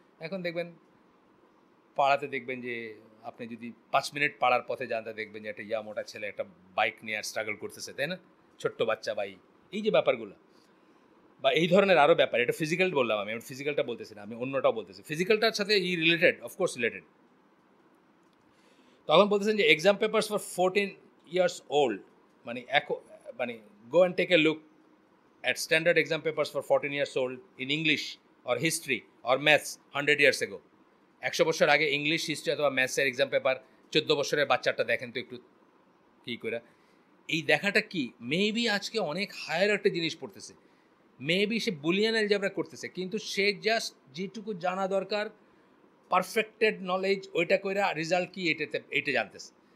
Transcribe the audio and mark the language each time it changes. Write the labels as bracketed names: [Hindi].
[Bangla] এখন দেখবেন পাড়াতে, দেখবেন যে আপনি যদি 5 মিনিট পাড়ার পথে যান, তা দেখবেন যে একটা মোটা ছেলে একটা বাইক নিয়ে আর স্ট্রাগল করতেছে, তাই না? ছোট্ট বাচ্চা বা এই যে ব্যাপারগুলো, বা এই ধরনের আরও ব্যাপার, এটা ফিজিক্যাল বললাম, আমি ফিজিক্যালটা বলতেছি না, আমি অন্যটাও বলতেছি। ফিজিক্যালটার সাথে রিলেটেড, অফকোর্স রিলেটেড। তখন বলতেছেন যে [English] Exam papers for 14 years old, মানে মানে go and take a look at standard exam papers for 14 years old in English or history or maths 100 years ago. [Bangla] 100 বছর আগে ইংলিশ, হিস্ট্রি অথবা ম্যাথসের এক্সাম পেপার 14 বছরের বাচ্চাটা দেখেন তো একটু কী করে। এই দেখাটা কি, মেবি আজকে অনেক হায়ার একটা জিনিস পড়তেছে, মেবি সে বুলিয়ান অ্যালজেব্রা করতেছে, কিন্তু সে জাস্ট যেটুকু জানা দরকার পারফেক্টেড নলেজ, ওইটা কইরা রেজাল্ট কি এটা জানতেছে।